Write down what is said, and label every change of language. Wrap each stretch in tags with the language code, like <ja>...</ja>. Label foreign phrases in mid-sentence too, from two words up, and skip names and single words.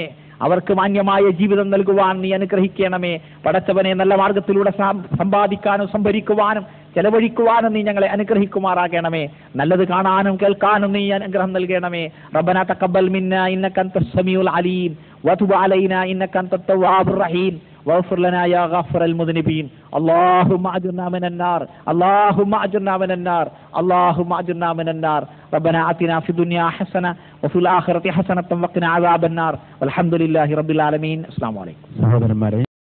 <ml>അവർക്ക് മാന്യമായ ജീവിതം നൽകുവാൻ നീ അനുഗ്രഹിക്കണമേ. പടച്ചവനെ നല്ല മാർഗത്തിലൂടെ സമ്പാദിക്കാനും സംഭരിക്കുവാനും ചെലവഴിക്കുവാനും നീ ഞങ്ങളെ അനുഗ്രഹിക്കുമാറാകണമേ. നല്ലത് കാണാനും കേൾക്കാനും നീ അനുഗ്രഹം നൽകണമേ.</ml> <ar>ربنا تقبل منا إنك أنت السميع العليم وتب علينا إنك أنت التواب الرحيم واغفر لنا يا غافر المذنبين. اللهم اجرنا من النار اللهم اجرنا من النار اللهم اجرنا من النار. ربنا آتنا في الدنيا حسنة وفي الآخرة حسنة وقنا عذاب النار والحمد لله رب العالمين. السلام عليكم.</ar>